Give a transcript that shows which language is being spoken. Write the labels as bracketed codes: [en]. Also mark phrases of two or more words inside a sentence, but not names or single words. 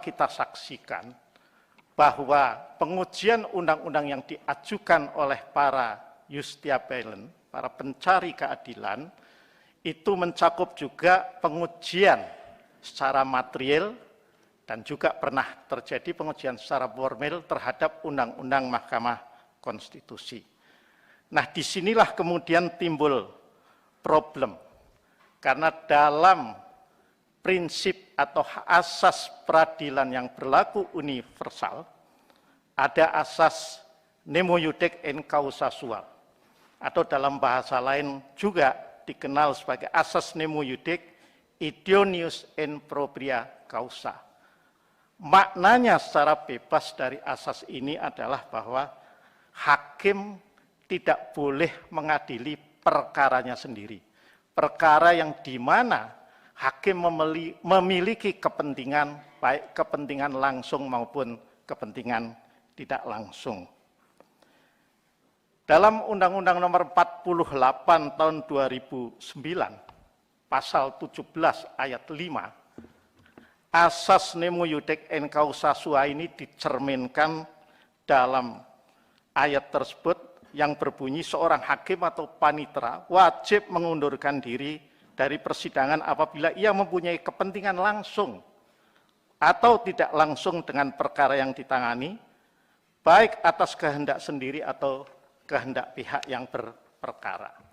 [id] Kita saksikan bahwa pengujian undang-undang yang diajukan oleh para justiciable, para pencari keadilan, itu mencakup juga pengujian secara material dan juga pernah terjadi pengujian secara formil terhadap Undang-Undang Mahkamah Konstitusi. Nah, disinilah kemudian timbul problem. Karena dalam prinsip atau asas peradilan yang berlaku universal, ada asas [la] nemo iudic in causa sua, [id] atau dalam bahasa lain juga dikenal sebagai asas [la] nemo iudic idoneus in propria causa. [id] Maknanya secara bebas dari asas ini adalah bahwa hakim tidak boleh mengadili perkaranya sendiri. Perkara yang di mana hakim memiliki kepentingan, baik kepentingan langsung maupun kepentingan tidak langsung. Dalam Undang-Undang Nomor 48 Tahun 2009, Pasal 17 Ayat 5, asas [la] nemo iudic in causa sua [id] ini dicerminkan dalam ayat tersebut yang berbunyi seorang hakim atau panitera wajib mengundurkan diri dari persidangan apabila ia mempunyai kepentingan langsung atau tidak langsung dengan perkara yang ditangani, baik atas kehendak sendiri atau kehendak pihak yang berperkara.